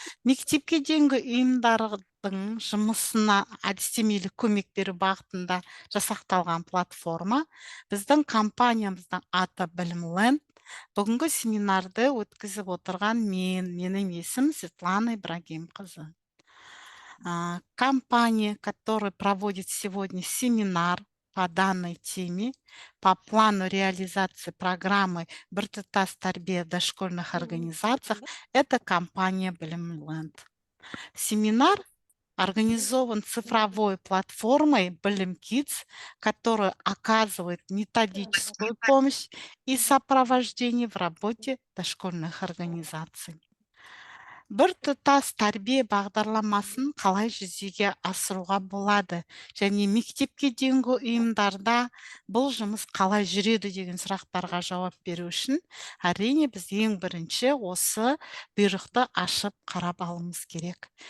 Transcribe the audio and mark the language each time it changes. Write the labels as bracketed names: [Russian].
[Kazakh] Мектепке дейінгі ұйымдардың жұмысына әдістемелік көмек беру бағытында жасақталған платформа. Біздің компаниямыздың аты Білімленд. Бүгінгі семинарды өткізіп отырған менің есімім Светлана Ибрагимқызы. [Russian] Компания, которая проводит сегодня семинар по данной теме, по плану реализации программы «Біртұтас тәрбие в дошкольных организациях», это компания Білімленд. Семинар организован цифровой платформой Білім Kids, которая оказывает методическую помощь и сопровождение в работе дошкольных организаций. [Kazakh] Біртұтас тәрбие бағдарламасын қалай жүзеге асыруға болады, және мектепке дейінгі ұйымдарда бұл жұмыс қалай жүреді деген сұрақтарға жауап беру үшін, әрине біз ең бірінші осы бұйрықты ашып қарап алуымыз керек.